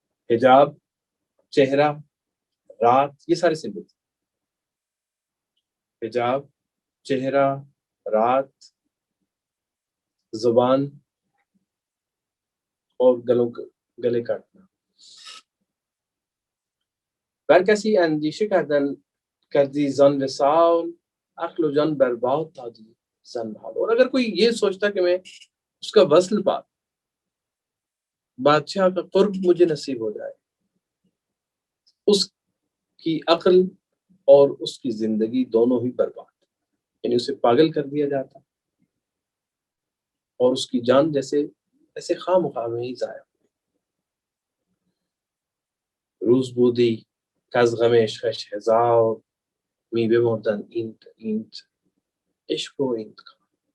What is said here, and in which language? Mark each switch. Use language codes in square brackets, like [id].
[ur] حجاب، چہرہ، رات، یہ سارے سمبل. حجاب، چہرہ، رات، زبان اور گلے کاٹنا. [fa] بر کسی اندیشه کردی زن وصال عقل و جان برباد دادی زن بحال. [ur] اور اگر کوئی یہ سوچتا کہ میں اس کا وصل پا بادشاہ کا قرب مجھے نصیب ہو جائے، اس کی عقل اور اس کی زندگی دونوں ہی برباد. یعنی اسے پاگل کر دیا جاتا اور اس کی جان ایسے خواہ مخواہ میں ہی ضائع. [fa] روز بودی کز غم عشقش هزار می بمردند اینت عشق و اینت کار.